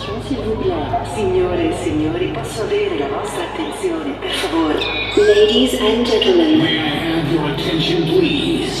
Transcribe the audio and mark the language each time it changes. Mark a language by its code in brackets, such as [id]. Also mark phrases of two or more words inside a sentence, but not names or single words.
[fr] s'il vous plaît. [it] Signore e signori, posso avere la vostra attenzione, per favore? [en] Ladies and gentlemen, May I have your attention, please?